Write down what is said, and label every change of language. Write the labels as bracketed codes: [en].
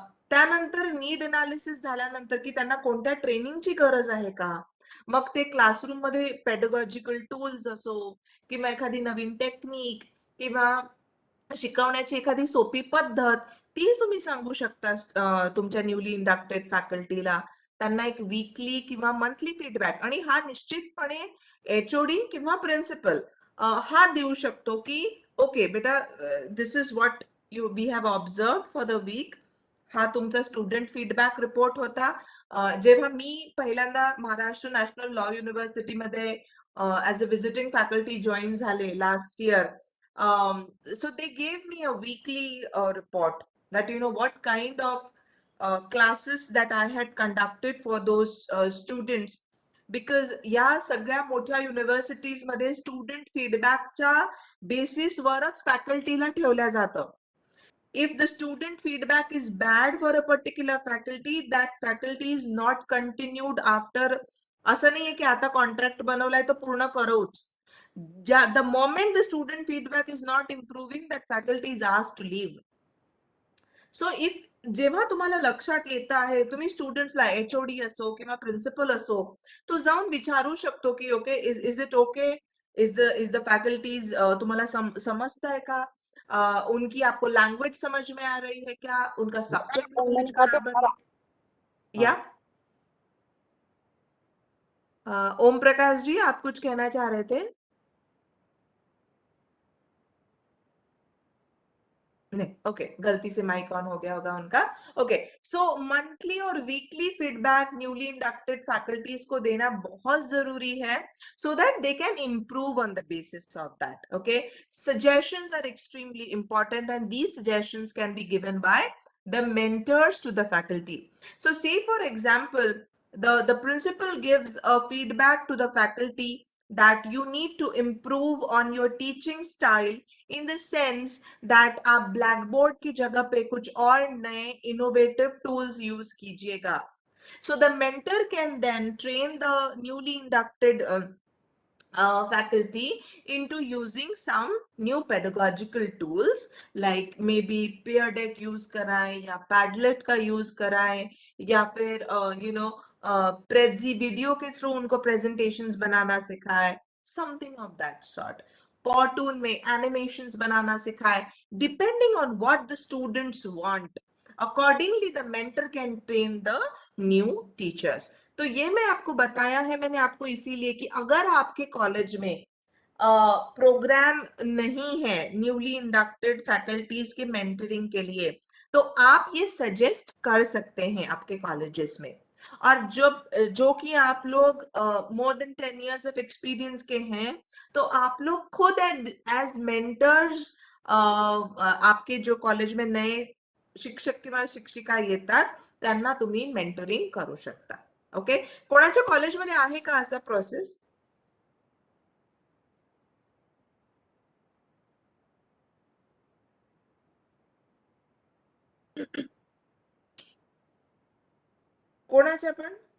[mr] त्यानंतर need analysis झाल्यानंतर की त्यांना कोणत्या ट्रेनिंगची गरज आहे का, मग ते क्लासरूम मध्ये पेडगॉजिकल टूल्स असो किंवा एखादी नवीन टेक्निक किंवा शिकवण्याची एखादी सोपी पद्धत, ती तुम्ही सांगू शकता तुमच्या न्यूली इंडक्टेड फॅकल्टीला. त्यांना एक वीकली किंवा मंथली फीडबॅक, आणि हा निश्चितपणे HOD किंवा प्रिन्सिपल हा देऊ शकतो की ओके बेटा, [en] This is what we have observe for the week. [mr] हा तुमचा स्टुडंट फीडबॅक रिपोर्ट होता. जेव्हा मी पहिल्यांदा Maharashtra national law युनिव्हर्सिटीमध्ये as a visiting faculty join झाले last year, [en] so they gave me a weekly report that what kind of classes that I had conducted for those students, [mr] because या सगळ्या मोठ्या universities मध्ये student फीडबॅकच्या बेसिसवरच फॅकल्टीला ठेवल्या जातं. [en] If the student feedback is bad for a particular faculty, that faculty is not continued after. [mr] असं नाहीये की आता कॉन्ट्रॅक्ट बनवलाय तर पूर्ण करूच. [en] The moment the student feedback is not improving, that faculty is asked to leave. [mr] So if जेव्हा तुम्हाला लक्षात येत आहे, तुम्ही स्टुडंट्सला HOD असो किंवा प्रिन्सिपल असो, तो जाऊन विचारू शकतो की okay, is it okay, [hi] is the faculties तुम्हाला समझता है का, उनकी आपको लैंग्वेज समझ में आ रही है क्या, उनका सब्जेक्ट नॉलेज बराबर है या. ओम प्रकाश जी, आप कुछ कहना चाह रहे थे? नहीं, ओके, गलती से माइक ऑन हो गया होगा उनका. ओके, सो मंथली और weekly feedback newly inducted faculties को देना बहुत जरूरी है, [en] So that they can improve on the basis of that. Okay, suggestions are extremely important, and these suggestions can be given by the mentors to the faculty. So say for example, the principal gives a feedback to the faculty that you need to improve on your teaching style in the sense that [hi] आप blackboard की जगह पे कुछ और नए innovative tools use कीजिएगा. [en] So the mentor can then train the newly inducted faculty into using some new pedagogical tools like maybe peer deck use कराएं या Padlet का use कराएं या फिर Prezi video के through उनको presentations बनाना सिखाएं, something of that sort. Powtoon में animations बनाना सिखाएं, depending on what the students want. Accordingly, the mentor can train the new teachers. [hi] तो ये मैं आपको बताया है, मैंने आपको इसीलिए कि अगर आपके कॉलेज में प्रोग्राम नहीं है न्यूली इंडक्टेड फैकल्टीज के मेंटरिंग के लिए, तो आप ये सजेस्ट कर सकते हैं आपके कॉलेजेस में. और जो कि आप लोग more than 10 years of experience के हैं, तो आप लोग खुद एज मेंटर्स आपके जो कॉलेज में नए शिक्षक [mr] किंवा शिक्षिका येतात त्यांना तुम्ही मेंटरिंग करू शकता. ओके, कोणाच्या कॉलेजमध्ये आहे का असा प्रोसेस? कोणाच्या पण?